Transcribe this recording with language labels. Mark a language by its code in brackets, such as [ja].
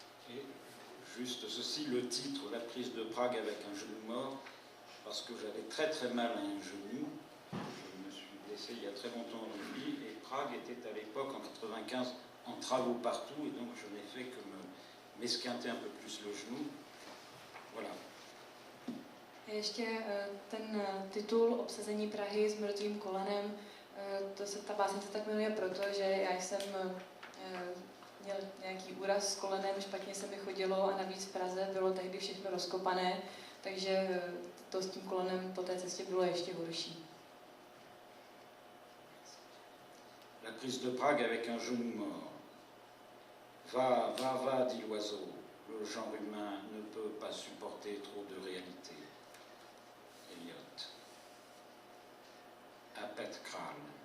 [fr] Et juste ceci, le titre, La prise de Prague avec un genou mort, parce que j'avais très très mal à un genou. Je me suis blessé il y a très longtemps dans une vie, et Prague était à l'époque, en 95, en travaux partout, et donc je n'ai fait que m'esquinter un peu plus le genou. Voilà. [cs] Ještě ten titul Obsazení Prahy s mrtvým kolenem, ta báseň se tak jmenuje proto, že já jsem měl nějaký úraz s kolenem, špatně se mi chodilo a navíc v Praze bylo tehdy všechno rozkopané, takže to s tím kolenem po té cestě bylo ještě horší. [fr] La prise de Prague avec un genou mort. Va, dit l'oiseau. Le genre humain ne peut pas supporter trop de réalité. Eliot. À Pet Kral.